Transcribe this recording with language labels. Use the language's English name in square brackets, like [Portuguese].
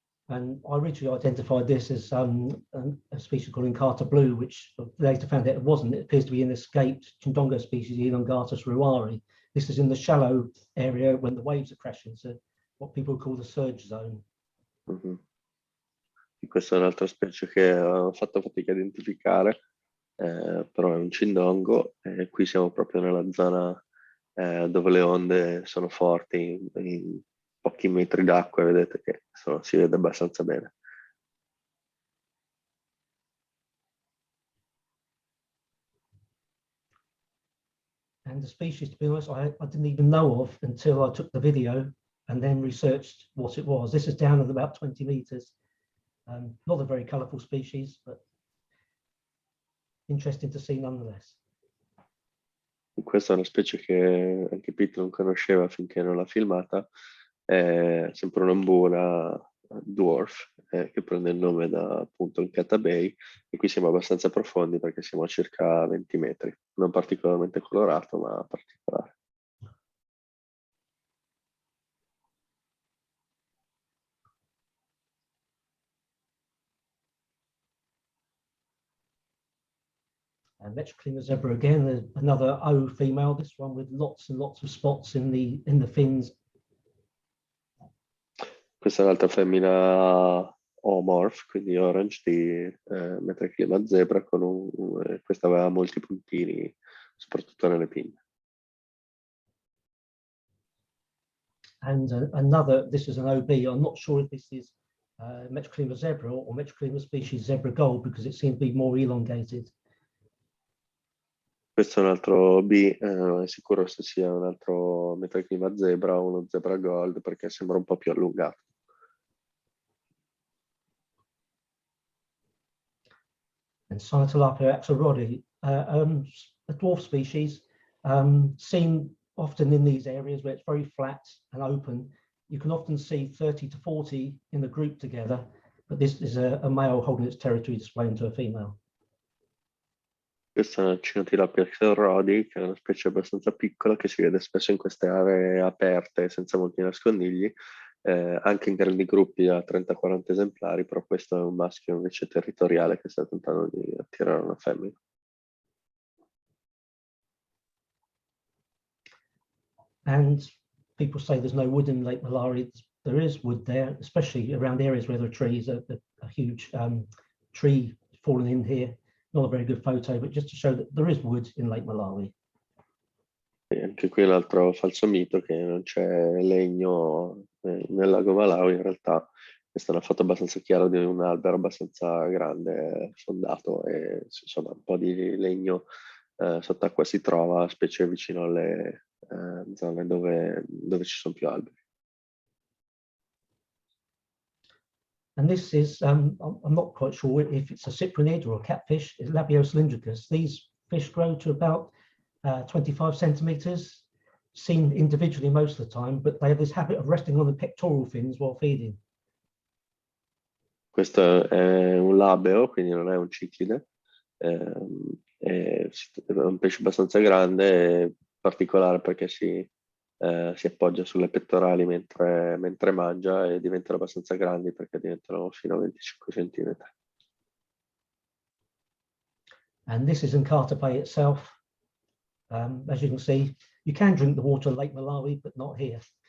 [English] And I originally identified this as a species called Nkata blue, which later found out it wasn't. It appears to be an escaped Chindonga species, Elongatus ruari. This is in the shallow area when the waves are crashing, so what people call the surge zone. Mm-hmm. [Italian] Questa è un'altra specie che ho fatto fatica a identificare, però è un cindongo, e qui siamo proprio nella zona dove le onde sono forti, in pochi metri d'acqua, e vedete che si vede abbastanza bene. [English] And the species, to be honest, I didn't even know of until I took the video and then researched what it was. This is down at about 20 meters. Not a very colourful species, but interesting to see nonetheless. [Italian] Questa è una specie che anche Pete non conosceva finché non l'ha filmata, è sempre un'ambona dwarf che prende il nome da appunto il Cata Bay, e qui siamo abbastanza profondi perché siamo a circa 20 metri, non particolarmente colorato ma particolare. [English] Metroclima zebra again, another O female, this one with lots and lots of spots in the fins. [Italian] Questa è un'altra femmina omorph, quindi orange, di Metroclima zebra, questa aveva molti puntini, soprattutto nelle pinne. [English] And another, this is an OB, I'm not sure if this is Metroclima zebra or Metroclima species zebra gold, because it seems to be more elongated. [Italian] Questo è un altro B, non è sicuro se sia un altro Metroclima zebra o uno zebra gold, perché sembra un po' più allungato. [English] And Cynotilapia axelrodi, a dwarf species, seen often in these areas where it's very flat and open. You can often see 30 to 40 in the group together, but this is a male holding its territory displaying to a female. [Italian] Questa è una Cynotilapia axelrodi, che è una specie abbastanza piccola che si vede spesso in queste aree aperte senza molti nascondigli, anche in grandi gruppi da 30-40 esemplari, però questo è un maschio invece territoriale che sta tentando di attirare una femmina. [English] And people say there's no wood in Lake Malawi. There is wood there, especially around areas where there are trees, a huge tree fallen in here. Not a very good photo, but just to show that there is wood in Lake Malawi. [Italian] E anche qui l'altro falso mito, che non c'è legno nel lago Malawi. In realtà questa è una foto abbastanza chiara di un albero abbastanza grande, fondato, e insomma un po' di legno sott'acqua si trova, specie vicino alle zone dove ci sono più alberi. [English] And this is, I'm not quite sure if it's a cyprinid or a catfish, it's Labioslindricus. These fish grow to about 25 centimeters, seen individually most of the time, but they have this habit of resting on the pectoral fins while feeding. [Italian] Questo è un labeo, quindi non è un ciclide, è un pesce abbastanza grande, particolare perché si appoggia sulle pettorali mentre mangia, e diventano abbastanza grandi perché diventano fino a 25 centimetri. [English] And this is Nkata Bay itself. As you can see, you can drink the water in Lake Malawi, but not here.